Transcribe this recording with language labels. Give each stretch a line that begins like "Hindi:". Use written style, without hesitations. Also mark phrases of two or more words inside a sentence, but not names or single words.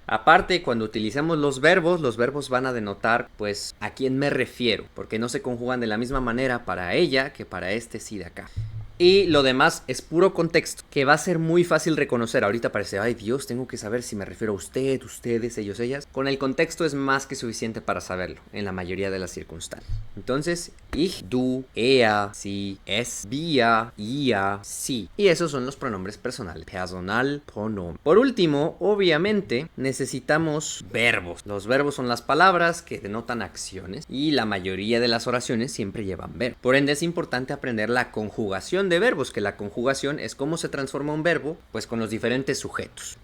Spanish: Aparte, cuando utilizamos los verbos van a denotar pues a quién me refiero, porque no se conjugan de la misma manera para ella que para este sí de acá. Y lo demás es puro contexto, que va a ser muy fácil reconocer. Ahorita parece, ay Dios, tengo que saber si me refiero a usted, ustedes, ellos, ellas. Con el contexto es más que suficiente para saberlo, en la mayoría de las circunstancias. Entonces,
German: ich, du, er, sie, es, wir, ihr, sie.
Spanish: Y esos son los pronombres personales. Personalpronomen. Por último, obviamente, necesitamos verbos. Los verbos son las palabras que denotan acciones y la mayoría de las oraciones siempre llevan verbo. Por ende, es importante aprender la conjugación de verbos, que la conjugación es cómo se transforma un verbo, pues con los diferentes sujetos.